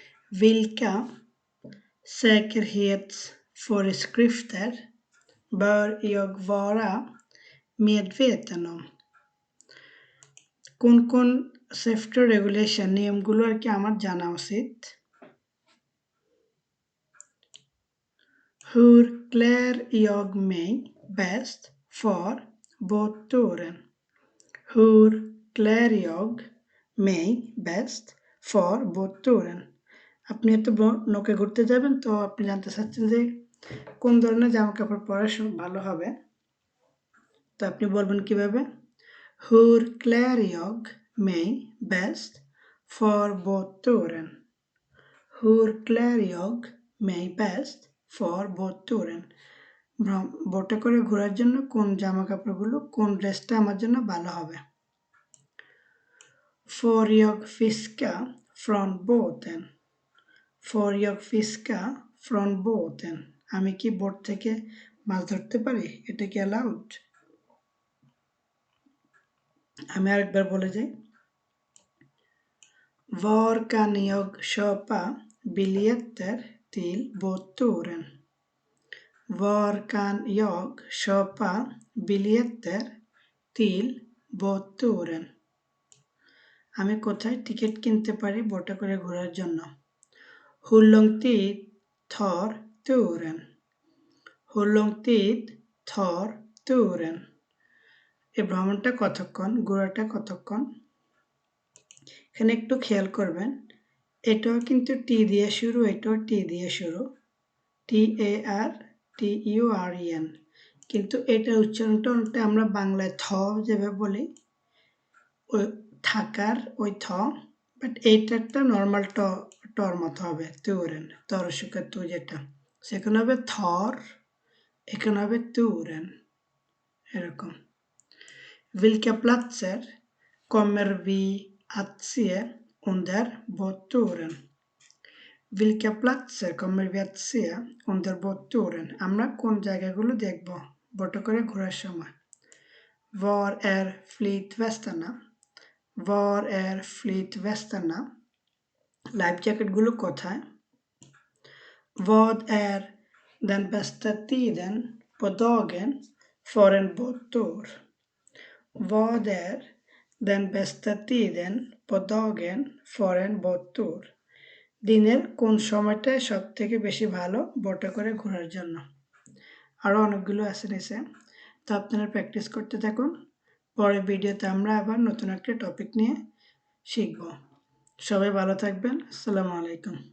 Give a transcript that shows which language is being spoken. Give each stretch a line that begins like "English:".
Swedish: Vilka säkerhetsföreskrifter bör jag vara medveten om?
Bangla: কোন কোন safety regulation নিয়মগুলো আর কি আমার জানা উচিত?
Swedish: Hur klär jag mig bäst för båtturen? Hur klär jag mig bäst för båtturen?
Bangla: আপনি তো নৌকা ঘুরতে যাবেন, তো আপনি জানতে চাচ্ছেন যে কোন ধরনের জামা কাপড় পরা ভালো হবে। তো আপনি বলবেন কিভাবে?
Swedish: Hur klär jag mig bäst för båtturen? Hur klär jag mig bäst för båtturen?
Bangla: বোটে করে ঘোরার জন্য কোন জামা কাপড়গুলো, কোন ড্রেসটা আমার জন্য ভালো হবে?
Swedish: Får jag fiska från båten? Får jag fiska från båten?
Bangla: আমি কি বোট থেকে মাছ ধরতে পারি? এটা কি অ্যালাউড? আমি আরেকবার বলে যাই।
Swedish: Var kan jag köpa biljetter till båtturen? Var kan jag köpa biljetter till båtturen?
Bangla: আমি কোথায় টিকিট কিনতে পারি বোটে করে ঘোরার জন্য?
Swedish: Hur lång tid tar turen? Hur lång tid tar turen?
Bangla: এই ভ্রমণটা কতক্ষণ, ঘোরাটা কতক্ষণ? এখানে একটু খেয়াল করবেন, এটাও কিন্তু টি দিয়ে শুরু, এটাও টি দিয়ে শুরু, TARTUREN, কিন্তু এটার উচ্চারণটা অনেকটা আমরা বাংলায় থ যেভাবে বলি, ওই থাকার ওই থ, বাট এইটারটা নর্মাল টর মতো হবে, তুরেন, তরসুকা তু যেটা, সেখানে হবে থর, এখানে হবে তুরেন, এরকম।
Swedish: Vilka platser kommer vi att se under båtturen? Vilka platser kommer vi att se under båtturen?
Bangla: আমরা কোন জায়গাগুলো দেখব বোটে করে ঘোরার সময়?
Swedish: Var är flytvästarna? Var är flytvästarna?
Bangla: Life জ্যাকেটগুলো কোথায়?
Swedish: Vad är den bästa tiden på dagen för en båttur? Vad är den bästa tiden på dagen för en båttur?
Bangla: দিনের কোন সময়টা সব থেকে বেশি ভালো বোটে করে ঘোরার জন্য? আরও অনেকগুলো আছে নিচে, তো আপনারা প্র্যাকটিস করতে থাকুন। পরের ভিডিওতে আমরা আবার নতুন একটা টপিক নিয়ে শিখব। সবাই ভালো থাকবেন। আসসালামু আলাইকুম।